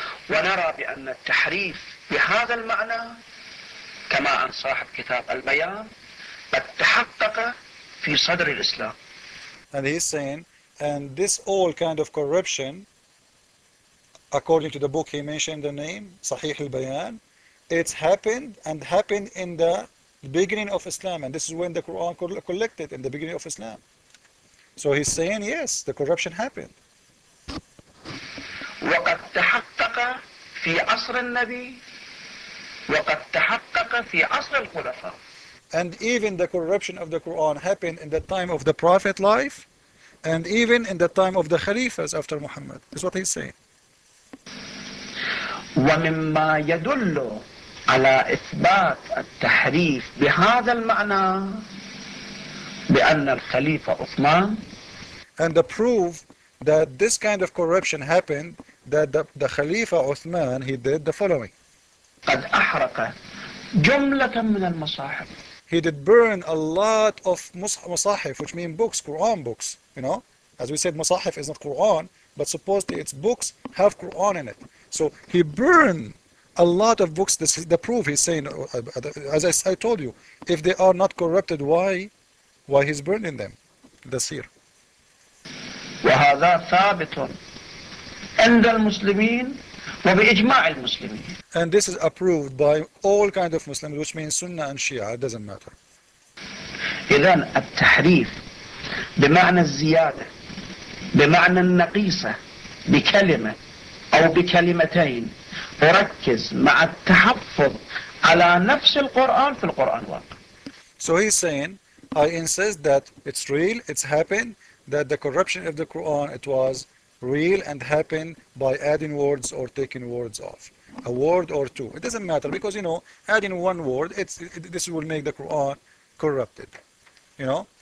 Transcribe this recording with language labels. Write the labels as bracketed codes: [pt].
[ar] ونرى بأن التحريف بهذا المعنى كما عن صاحب كتاب البيان قد تحقق في صدر الإسلام. [en] And he's saying, and this all kind of corruption, according to the book he mentioned the name, Sahih al-Bayan, It's happened and happened in the beginning of Islam, and this is when the Quran collected in the beginning of Islam. So he's saying yes, the corruption happened. [ar] وقد تحقق في عصر النبي وقد تحقق في عصر الخلفاء. [en] And even the corruption of the Quran happened in the time of the Prophet life, and even in the time of the Khalifas after Muhammad. That's what he's saying. [ar] ومما يدل على إثبات التحريف بهذا المعنى بأن الخليفة عثمان. [en] And the proof that this kind of corruption happened, that the Khalifa Uthman, he did the following. [ar] قد أحرق جملة من المصاحف. [en] He did burn a lot of masahif, which mean books, Quran books, you know. As we said, masahif is not Quran, but supposedly its books have Quran in it. So he burned a lot of books. This is the proof. He's saying, as I told you, if they are not corrupted, why he's burning them? That's here. [ar] وهذا ثابت عند المسلمين وبإجماع المسلمين. [en] And this is approved by all kind of Muslims, which means Sunnah and Shia. It doesn't matter. [ar] إذن التحريف بمعنى الزيادة بمعنى النقيصة بكلمة أو بكلمتين أركز مع التحفظ على نفس القرآن في القرآن واقع. [en] So he's saying, I insist that it's real, it's happened, that the corruption of the Quran, it was real and happened by adding words or taking words off. A word or two. It doesn't matter because, you know, adding one word, this will make the Quran corrupted. You know?